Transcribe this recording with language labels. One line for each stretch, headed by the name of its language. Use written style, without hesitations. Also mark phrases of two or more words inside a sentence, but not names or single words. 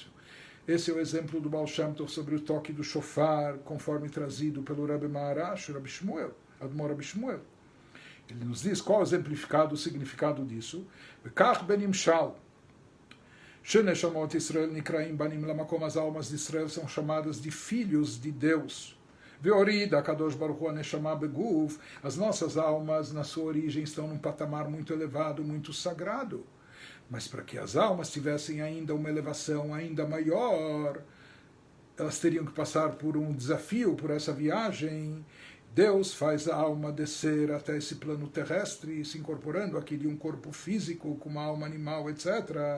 Portuguese: Esse é o exemplo do Baal Shem Tov sobre o toque do shofar, conforme trazido pelo Rebbe Maharash, Rabbi Shmuel, Admor Rabbi Shmuel. Ele nos diz qual é o significado disso.
Hebrew: וכך בנמשל. שנשמות ישראל נקראים בנים למקום,
Portuguese: as almas de Israel são chamadas de filhos de Deus.
Hebrew: והוריד הקדוש ברוך הוא הנשמה בגוף,
Portuguese: as nossas almas na sua origem estão num patamar muito elevado, muito sagrado. Mas para que as almas tivessem ainda uma elevação ainda maior, elas teriam que passar por um desafio, por essa viagem. Deus faz a alma descer até esse plano terrestre, se incorporando aqui de um corpo físico, com uma alma animal, etc.